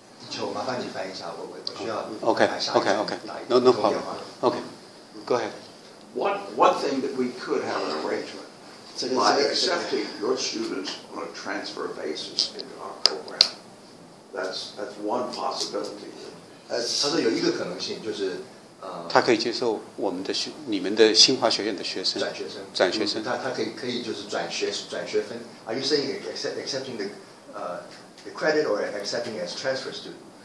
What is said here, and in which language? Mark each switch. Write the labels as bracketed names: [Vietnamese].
[Chinese] 求麻烦你翻译一下，我需要 [English] Okay. No problem. Okay. Go ahead. one thing that we could have an arrangement by accepting your students on a transfer basis into our program. That's one possibility. [Chinese] 他说有一个可能性就是他可以接受你们的新华学院的学生，转学生，他可以就是转学分。 [English] Are you saying accepting the credit or accepting as transfer student?